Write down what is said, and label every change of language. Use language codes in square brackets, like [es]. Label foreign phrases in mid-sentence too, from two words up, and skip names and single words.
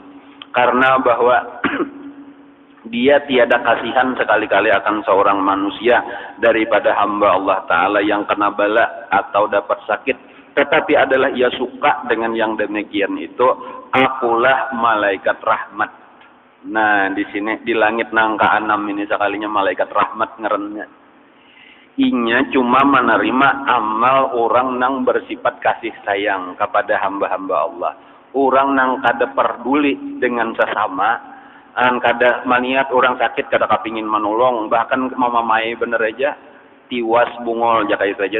[ms] Karena bahwa dia tiada kasihan sekali-kali akan seorang manusia daripada hamba Allah Ta'ala yang kena bala atau dapat sakit. Tetapi adalah ia suka dengan yang demikian itu, akulah malaikat rahmat. [bjn] Nah, di sini di langit nang ke-6 ini sekalinya malaikat rahmat ngerennya. Inya cuma menerima amal orang nang bersifat kasih sayang kepada hamba-hamba Allah. Orang nang kada peduli dengan sesama, kada maniat orang sakit kada kepingin menolong, bahkan mamamai bener aja tiwas bungol jakai saja.